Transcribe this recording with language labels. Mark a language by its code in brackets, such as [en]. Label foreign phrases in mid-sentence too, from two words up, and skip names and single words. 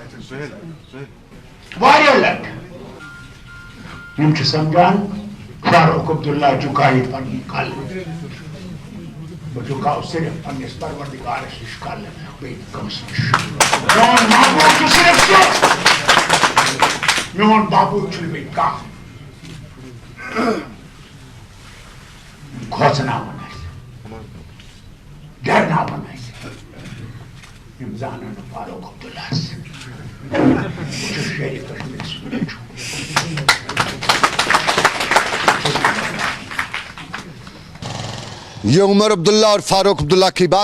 [ks] लट समझान फारूक अब्दुल्ला झुकाई पन्नी कल बह झुकाओ सिर्फ पन्निस परवरदिगार निश कल मोन महबूब बह खोचना डरना जान फारूक अब्दुल्ला [hi] ये उमर अब्दुल्ला और फारूक अब्दुल्ला की बात।